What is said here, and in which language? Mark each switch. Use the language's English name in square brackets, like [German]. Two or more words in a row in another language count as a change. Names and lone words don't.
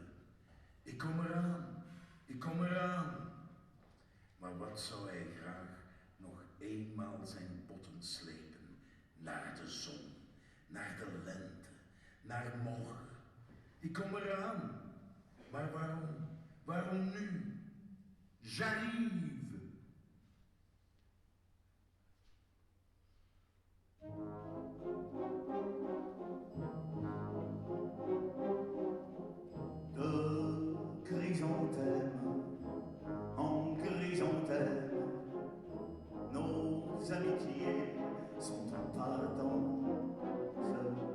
[Dutch] Ik kom eraan, ik kom eraan. Maar wat zou hij graag nog eenmaal zijn botten slepen naar de zon, naar de lente, naar morgen. Ik kom eraan, maar waarom, waarom nu? [French] J'arrive. De chrysanthème en chrysanthème, nos amitiés sont en partance.